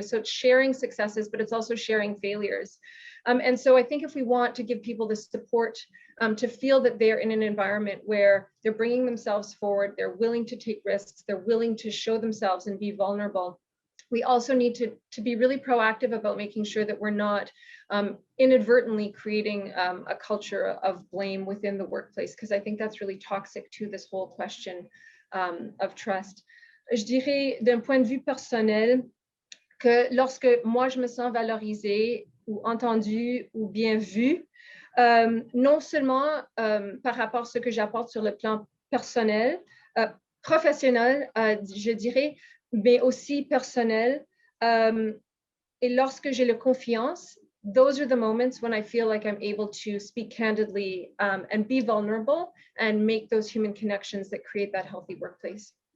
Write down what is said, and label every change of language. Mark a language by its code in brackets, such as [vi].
[en] So it's sharing successes, but it's also sharing failures. And so I think if we want to give people the support to feel that they're in an environment where they're bringing themselves forward, they're willing to take risks, they're willing to show themselves and be vulnerable, we also need to be really proactive about making sure that we're not inadvertently creating a culture of blame within the workplace, because I think that's really toxic to this whole question of trust. [fr] Je dirais d'un point de vue personnel que lorsque moi je me sens valorisée ou entendue ou bien vue, non seulement par rapport à ce que j'apporte sur le plan personnel, professionnel, je dirais, mais aussi personnel. Et lorsque j'ai la confiance, [en] those are the moments when I feel like I'm able to speak candidly and be vulnerable and make those human connections that create that healthy workplace.